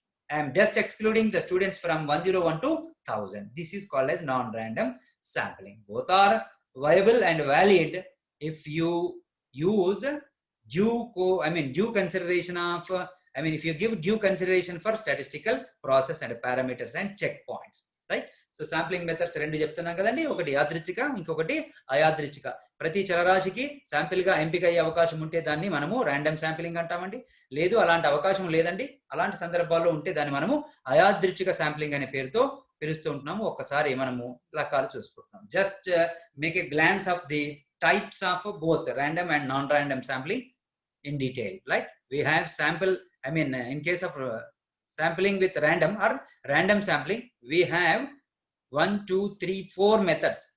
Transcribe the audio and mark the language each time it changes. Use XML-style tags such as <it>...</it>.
<en>I am just excluding the students from 101 to 1000. This is called as non-random sampling. Both are viable and valid if you use due consideration of, if you give due consideration for statistical process and parameters and checkpoints, right? So sampling methods</en> <te>రెండు చెప్తున్నాం కదండి, ఒకటి యాదృచ్ఛిక, ఇంకొకటి అయాదృచ్ఛిక. ప్రతి చరరాశికి sample గా ఎంపిక అయ్యే అవకాశం ఉంటే దాన్ని మనము ర్యాండమ్ శాంప్లింగ్ అంటామండి. లేదు అలాంటి అవకాశం లేదండి, అలాంటి సందర్భాల్లో ఉంటే దాన్ని మనము అయాదృచ్ఛిక శాంప్లింగ్ అనే పేరుతో పిలుస్తూ ఉంటున్నాము. ఒక్కసారి మనము రకాలు చూసుకుంటున్నాం.</te> <en>Just make a glance of the types of both random and non-random sampling in detail, right? We have sample, in case of sampling with random or random sampling, we have 1, 2, 3, 4 methods.</en>